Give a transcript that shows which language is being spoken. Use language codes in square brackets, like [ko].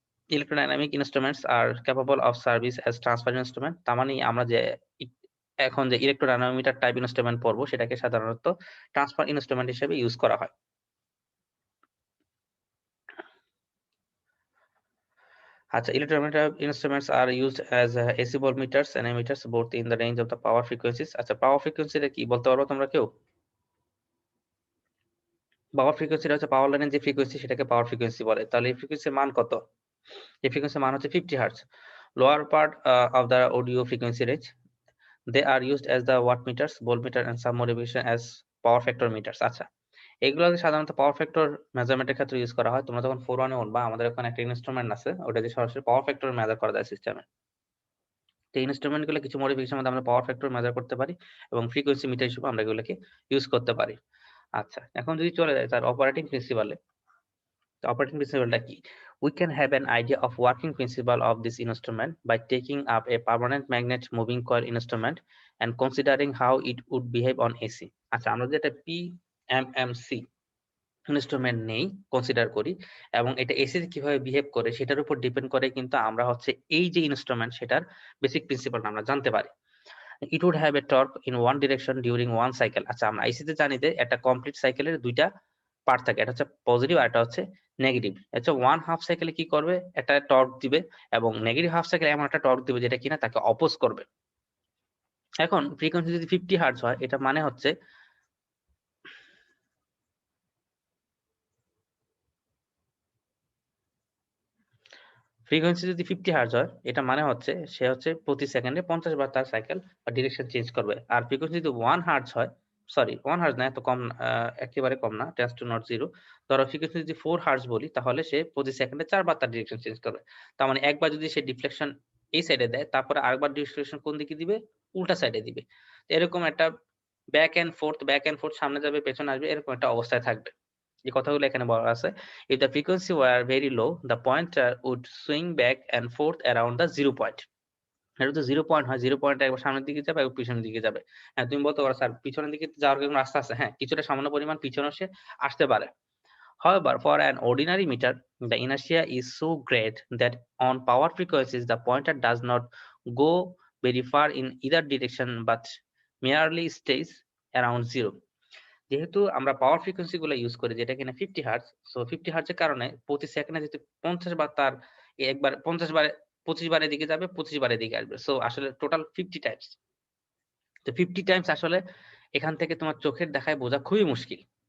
[en] Electrodynamic instruments are capable of service as transfer instrument. [bn] তার মানে আমরা যে এখন যে ইলেকট্রোডাইনামিটার টাইপ ইনস্ট্রুমেন্ট পড়বো সেটাকে সাধারণত ট্রান্সফার ইনস্ট্রুমেন্ট হিসেবে ইউজ করা হয়। [en] আচ্ছা, electrometer instruments are used as AC voltmeters and ammeters both in the range of the power frequencies. [bn] আচ্ছা, পাওয়ার ফ্রিকোয়েন্সিটা কি বলতে পারবো তোমরা কেউ? পাওয়ার ফ্রিকোয়েন্সিটা হচ্ছে পাওয়ার লাইনের যে ফ্রিকোয়েন্সি সেটাকে পাওয়ার ফ্রিকোয়েন্সি বলে। তাহলে এই ফ্রিকোয়েন্সির মান কত? এই ফ্রিকোয়েন্সির মান হচ্ছে 50 hertz. [en] Lower part of the audio frequency range. They are used as the wattmeters, voltmeter and some modification as power factor meters. [bn] আচ্ছা, এগুলোকে সাধারণত পাওয়ার ফ্যাক্টর মেজারমেন্টের ক্ষেত্রে ইউজ করা হয়। তোমরা যখন 4-1 এ উঠবা, আমাদের ওখানে একটা ইনস্ট্রুমেন্ট আছে, ওটা দিয়ে সরাসরি পাওয়ার ফ্যাক্টর মেজার করা যায় সিস্টেমে। তো এই ইনস্ট্রুমেন্ট গুলো কিছু মডিফিকেশন মধ্যে আমরা পাওয়ার ফ্যাক্টর মেজার করতে পারি এবং ফ্রিকোয়েন্সি মিটার হিসেবে আমরা এগুলোকে ইউজ করতে পারি। আচ্ছা, এখন যদি চলে যায় তার অপারেটিং প্রিন্সিপালে। অপারেটিং প্রিন্সিপালটা কি? [en] We can have an idea of working principle of this instrument by taking up a permanent magnet moving coil instrument and considering how it would behave on AC. [bn] আচ্ছা, আমরা যদি একটা PMMC ইনস্ট্রুমেন্ট নেই, consider করি এবং এটা AC কিভাবে behave করে সেটার উপর ডিপেন্ড করে কিন্তু আমরা হচ্ছে এই যে ইনস্ট্রুমেন্ট সেটার বেসিক প্রিন্সিপালটা আমরা জানতে পারি। [en] It would have a torque in one direction during one cycle. [bn] আচ্ছা, আমরা আইসিতে জানি যে একটা কমপ্লিট সাইকেলের দুইটা পার্ট থাকে, এটা হচ্ছে পজিটিভ আর এটা হচ্ছে নেগেটিভ। আচ্ছা, ওয়ান হাফ সাইকেলে কি করবে, একটা টর্ক দিবে এবং নেগেটিভ হাফ সাইকেলে এমন একটা টর্ক দিবে যেটা কিনা তাকে অপোজ করবে। এখন ফ্রিকোয়েন্সি যদি 50 হার্টজ হয়, এটা মানে হচ্ছে ফ্রিকোয়েন্সি যদি 50 হার্জ হয়, এটা মানে হচ্ছে সে হচ্ছে প্রতি সেকেন্ডে 50 বার তার সাইকেল বা ডিরেকশন চেঞ্জ করবে। আর ফ্রিকোয়েন্সি যদি 1 হার্জ হয়, সরি 1 হার্জ না, এত কম, একেবারে কম না, [en] Tends to not zero. [bn] ধরো ফ্রিকোয়েন্সি যদি 4 হার্জ বলি, তাহলে সে প্রতি সেকেন্ডে 4 বার তার ডিরেকশন চেঞ্জ করবে। তার মানে একবার যদি সে ডিফ্লেকশন এই সাইডে দেয়, তারপরে আরেকবার ডিফ্লেকশন কোন দিকে দিবে, উল্টা সাইডে দিবে। এরকম একটা ব্যাক এন্ড ফোর্থ সামনে যাবে পেছনে আসবে, এরকম একটা অবস্থায় থাকবে। যে কথাগুলো এখানে বলা আছে, [en] if the frequency were very low the pointer would swing back and forth around the 0 point. [bn] এটা তো 0 পয়েন্ট হয়, 0 পয়েন্টে একবার সামনের দিকে যাবে একবার পিছনের দিকে যাবে। হ্যাঁ, তুমি বলতে পারো স্যার পিছনের দিকে যাওয়ার কোনো রাস্তা আছে? হ্যাঁ, কিছুটা সামান্য পরিমাণ পিছনে সে আসতে পারে। [en] However, for an ordinary meter the inertia is so great that on power frequencies the pointer does not go very far in either direction but merely stays around 0. [bn] যেহেতু আমরা পাওয়ার ফ্রিকোয়েন্সি গুলো ইউজ করি যেটা কিনা 50 হার্জ, সো 50 হার্জের কারণে প্রতি সেকেন্ডে যদি 50 বার তার একবার 50 বারে 25 বারের দিকে যাবে, 25 বারের দিকে আসবে। সো আসলে টোটাল 50 টাইমস। তো 50 টাইমস আসলে এখান থেকে তোমার চোখের দেখায় বোঝা খুবই মুশকিল।